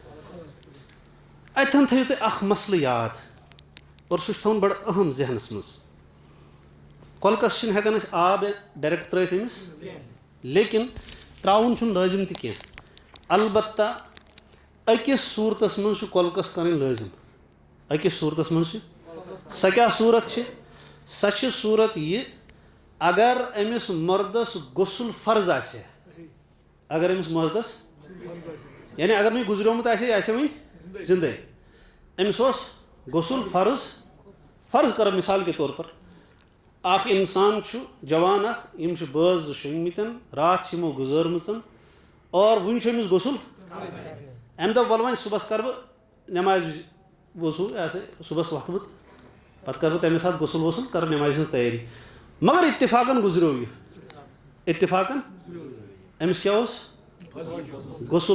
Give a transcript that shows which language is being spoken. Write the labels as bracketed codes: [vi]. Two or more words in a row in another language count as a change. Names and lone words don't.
[ks] اَتٮ۪ن تھٲیِو تُہۍ اَکھ مَسلہٕ یاد اور سُہ چھُ تھاوُن بَڑٕ اہم ذہنَس منٛز کۄلکَس چھِنہٕ ہٮ۪کان أسۍ آب ڈایریکٹ ترٛٲوِتھ أمِس لیکِن ترٛاوُن چھُنہٕ لٲزِم تہِ کینٛہہ البتہ أکِس صوٗرتَس منٛز چھُ کۄلکَس کَرٕنۍ لٲزِم أکِس صوٗرتَس منٛز چھِ سۄ کیٛاہ صوٗرت چھِ سۄ چھِ صوٗرت یہِ اگر أمِس مردَس غسُل فرض آسہِ ہا اگر أمِس مردَس یعنی اگر نہٕ یہِ گُزریومُت آسہِ ہا یہِ آسہِ ہا وٕنہِ زِندَے أمِس اوس غسُل فرض کَرو [ur] مِثال کے طور پر [ks] اَکھ اِنسان چھُ جوان اَکھ یِم چھِ بٲژ 2 شۄنٛگمٕتۍ راتھ چھِ یِمو گُزٲرمٕژ اور وٕنہِ چھُ أمِس غسُل اَمہِ دۄہ وَلہٕ وۄنۍ صُبحس کَرٕ بہٕ نٮ۪مازِ وِزِ وضوٗ یہِ ہسا صُبحس وۄتھٕ بہٕ پَتہٕ کَرٕ بہٕ تَمے ساتہٕ غسُل وسُل کَرٕ نٮ۪مازِ ہٕنٛز تیٲری مگر اِتفاقن گُزریو یہِ اِتفاقن أمِس کیٛاہ اوس غسُل